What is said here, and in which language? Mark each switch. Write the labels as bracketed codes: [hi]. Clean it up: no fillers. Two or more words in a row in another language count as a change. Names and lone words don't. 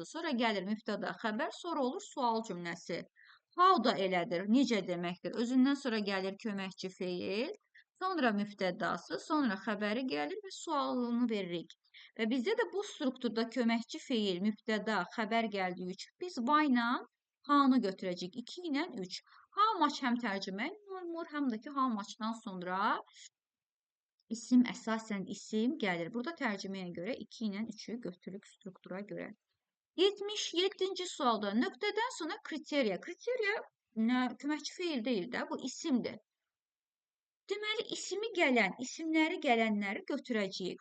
[az] Sonra gəlir mübtəda xəbər, sonra olur sual cümləsi. How da elədir. Necə deməkdir? Özündən sonra gəlir köməkçi feil, sonra mübtədası, sonra xəbəri gəlir və sualını veririk. Və bizdə də bu strukturda köməkçi feil, mübtəda, xəbər gəldiyi üçün biz why-la how-nu götürəcəyik. 2 ilə 3. [en] How much [az] həm tərcümə olunur, həm də ki, [en] how much- [az] dan sonra isim, əsasən isim gəlir. Burada tərcüməyə görə 2 ilə 3-ü götürürük struktura görə. 77-ci sualda nöqtədən sonra kriteriya. Kriteriya köməkçi feil deyil də, bu isimdir. Deməli, isimləri gələnləri götürəcəyik.